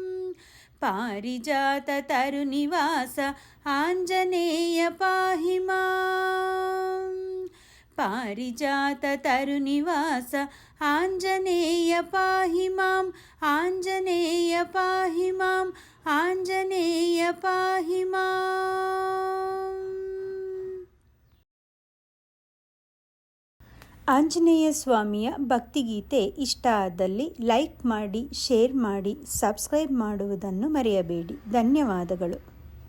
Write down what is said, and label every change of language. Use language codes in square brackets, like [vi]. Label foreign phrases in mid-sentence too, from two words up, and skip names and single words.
[sa] ಪಾರಿಜಾತ ತರುನಿವಾಸ ಆಂಜನೇಯ ಪಾಹಿ ಮಾಂ. ಪಾರಿಜಾತ ತರುನಿವಾಸ ಆಂಜನೇಯ ಪಾಹಿ ಮಾಂ. ಆಂಜನೇಯ ಪಾಹಿ ಮಾಂ. ಆಂಜನೇಯ ಪಾಹಿ ಮಾಂ. [kn] ಆಂಜನೇಯ ಸ್ವಾಮಿಯ ಭಕ್ತಿಗೀತೆ ಇಷ್ಟ ಆದಲ್ಲಿ ಲೈಕ್ ಮಾಡಿ, ಶೇರ್ ಮಾಡಿ, ಸಬ್ಸ್ಕ್ರೈಬ್ ಮಾಡುವುದನ್ನು ಮರೆಯಬೇಡಿ. ಧನ್ಯವಾದಗಳು.